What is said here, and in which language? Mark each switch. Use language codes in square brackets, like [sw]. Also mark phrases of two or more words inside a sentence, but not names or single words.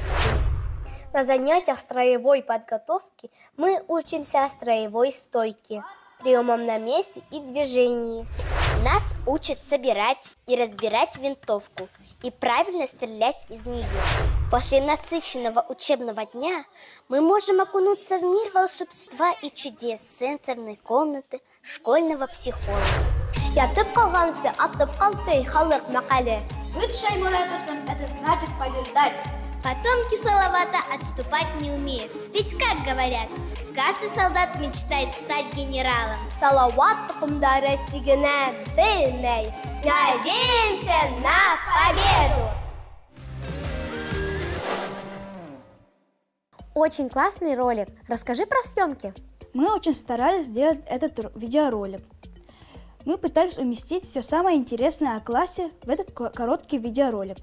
[ru] На занятиях строевой подготовки мы учимся строевой стойке, приемам на месте и движении. Нас учат собирать и разбирать винтовку и правильно стрелять из нее. После насыщенного учебного дня мы можем окунуться в мир волшебства и чудес сенсорной комнаты школьного психолога. [ba] Ятып калганчы атып калды халык макале. [ru] Быть шаймуратовцем – это значит побеждать. Потомки Салавата отступать не умеют. Ведь как говорят, каждый солдат мечтает стать генералом. [ba] Салават тукумдары сигенә белмәй. [ru] Надеемся на победу! Очень классный ролик. Расскажи про съемки. Мы очень старались сделать этот видеоролик. Мы пытались уместить все самое интересное о классе в этот короткий видеоролик.